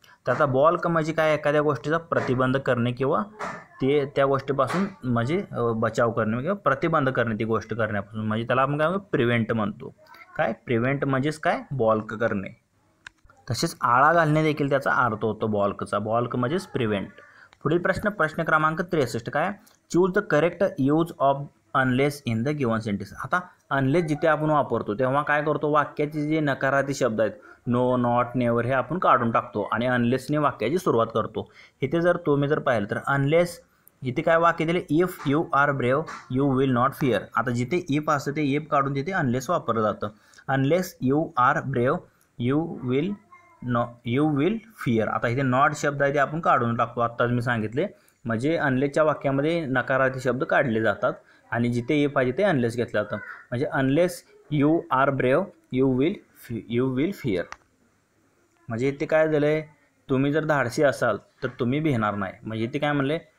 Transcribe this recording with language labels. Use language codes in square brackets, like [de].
[mr] तर आता बॉल्क म्हणजे काय? एखाद्या गोष्टीचा प्रतिबंध करणे किंवा त्या गोष्टीपासून म्हणजे बचाव करणे किंवा प्रतिबंध करणे ती गोष्ट करण्यापासून. म्हणजे त्याला आपण काय म्हणतो? प्रिव्हेंट म्हणतो. काय? प्रिव्हेंट म्हणजेच काय? बॉल्क करणे. तसेच आळा घालणे देखील त्याचा अर्थ होतो बॉल्कचा. बॉल्क म्हणजेच प्रिव्हेंट. पुढील प्रश्न क्रमांक 63 काय? [en] Choose the correct use of unless in the given sentence. [mr] आता अनलेस जिथे आपण वापरतो तेव्हा काय करतो? वाक्याचे जे नकारार्थी शब्द आहेत नो, नॉट, नेवर हे आपण काढून टाकतो आणि अनलेसने वाक्याची सुरुवात करतो. इथे जर तुम्ही पाहिलं तर अनलेस इथे काय वाक्य दिले? [en] If you are brave you will not fear. [mr] आता जिथे इफ असतं ते इफ काढून तिथे अनलेस वापरलं जातं. [en] Unless you are brave you will fear. [mr] आता इथे नॉट शब्द आहे ते आपण काढून टाकतो. आत्ताच मी सांगितले. म्हणजे अनलेसच्या वाक्यामध्ये नकारार्थी शब्द काढले जातात आणि जिथे इफ पाहिजे ते अनलेस घेतलं जातं. [en] म्हणजे unless you are brave you will fear. [mr] म्हणजे इथे काय झालं आहे? तुम्ही जर धाडसी असाल तर तुम्ही भिणार नाही. म्हणजे इथे काय म्हणले?